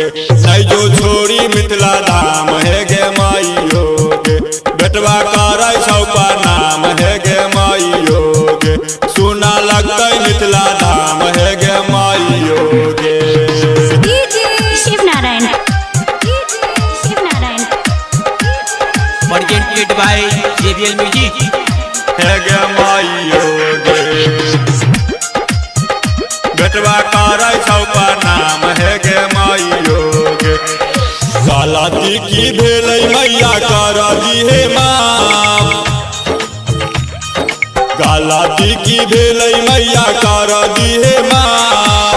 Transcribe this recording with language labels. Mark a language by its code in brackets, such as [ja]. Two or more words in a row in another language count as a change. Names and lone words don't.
[mai] नहीं जो छोड़ी मिथिला धाम हे गे माइयो गे बेटवा करै छौ प्रणाम हे गे माइयो गे। सुना लगतै मिथिला धाम हे गे माइयो गे। शिव नारायण [en] presented by JBL Music। [mai] हे गे माइयो गे बेटवा करै छौ प्रणाम हे गे माइयो गे। गलती की भेलै मैया कर दिहे माफ, गलती की भेलै मैया कर दिहे माफ।